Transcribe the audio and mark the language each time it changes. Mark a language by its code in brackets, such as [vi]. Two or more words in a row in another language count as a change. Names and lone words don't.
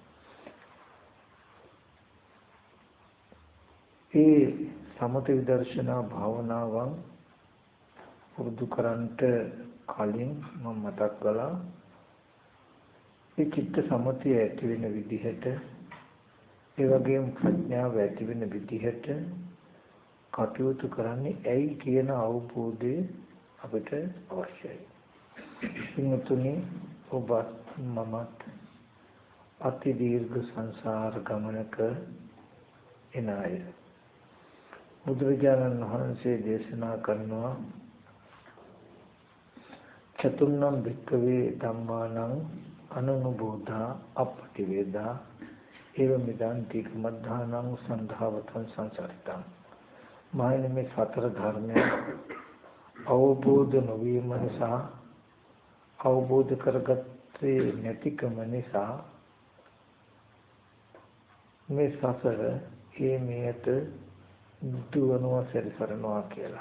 [si] මේ සමථ විදර්ශනා භාවනාවන් පුරුදු කරන්ට කලින් මම මතක් කළා මේ චිත්ත සමථය ඇති වෙන විදිහට, ඒ වගේම ප්‍රඥාව ඇති වෙන විදිහට කටයුතු කරන්නේ ඇයි කියන අවබෝධය අපිට අවශ්‍යයි. ඉන්නතුනි, ඔබත් මමත් අති දීර්ඝ සංසාර ගමනක එන අය. බුදුරජාණන් වහන්සේ දේශනා කරනවා [pi] චතුර්ණම් භික්ඛවේ ධම්මානං අනුනුබෝධා අපටිවේදා ඒව මිදං තිකමද්ධානං සංධාවතං සංසරිතං. [si] මායන මේ සතර ධර්මය අවබෝධ නොවීම නිසා, අවබෝධ කරගත්තේ නැතිකම නිසා මේ සසර හේමියට දුවනවා, සැරිසරනවා කියලා.